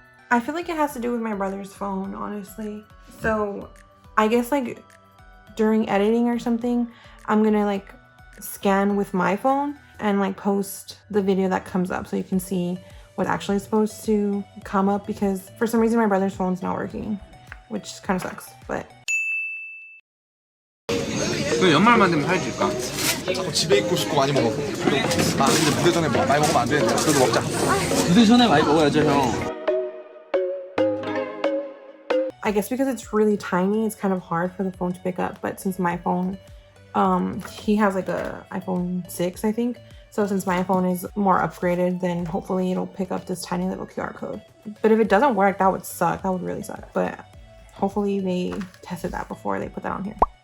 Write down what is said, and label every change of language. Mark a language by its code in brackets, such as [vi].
[en] I feel like it has to do with my brother's phone, honestly. So I guess like during editing or something, I'm gonna like scan with my phone and like post the video that comes up so you can see what's actually supposed to come up, because for some reason my brother's phone's not working, which kind of sucks, but. [ko] 왜 연말만 되면 살찔까? 자꾸 집에 있고 싶고 많이 먹어. 아 근데 무대 전에 많이 먹으면 안 되는데 그래도 먹자. 무대 전에 많이 먹어야죠, 형. [en] I guess because it's really tiny, it's kind of hard for the phone to pick up. But since my phone, he has like a iPhone 6, I think. So since my phone is more upgraded, then hopefully it'll pick up this tiny little QR code. But if it doesn't work, that would suck. That would really suck. But hopefully they tested that before they put that on here.